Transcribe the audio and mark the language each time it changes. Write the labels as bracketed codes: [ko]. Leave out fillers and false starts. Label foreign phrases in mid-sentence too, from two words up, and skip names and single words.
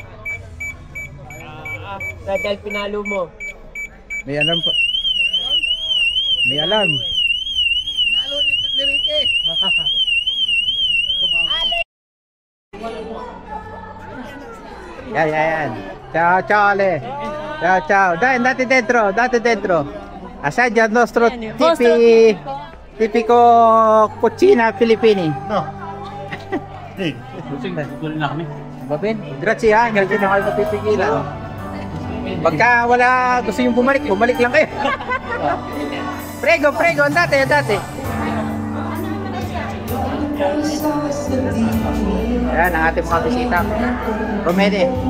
[tl] Dahil pinalo mo. May alarm pa. May alarm. Pinalo ni Ricky. Yan. [it] Ciao, Ale. Ciao. Date dentro. Assaggia il nostro tipico cucina Filippini. No. Va bene? [tl] Grazie na kayo mapipigilan. Pagka wala gusto yung bumalik lang kayo. [it] Prego, andate. [tl] Ayan ang ating mga bisita. Romede.